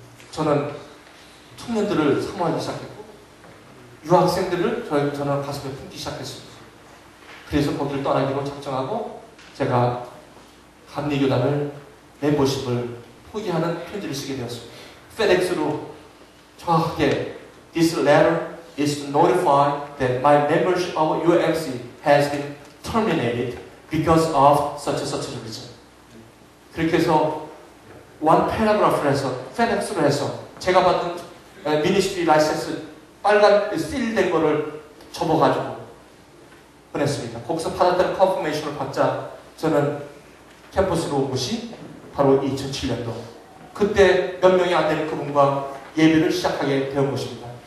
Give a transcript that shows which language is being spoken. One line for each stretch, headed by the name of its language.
Korean: 저는 청년들을 사모하기 시작했고 유학생들을 저는 가슴에 품기 시작했습니다. 그래서 거기를 떠나기로 작정하고 제가 감리교단을 멤버십을 포기하는 편지를 쓰게 되었습니다. FedEx로 정확하게
English: This letter is to notify that my membership of UMC has been terminated because of such and such a reason.
Korean: 그렇게 해서 one paragraph를 해서 FedEx로 해서 제가 받은 미니스트리 라이센스 빨간 실된 거를 접어가지고 보냈습니다. 거기서 받았다는 컨퍼메이션을 받자 저는 캠퍼스로 온 것이 바로 2007년도 그때 몇 명이 안 되는 그분과 예배를 시작하게 된 것입니다.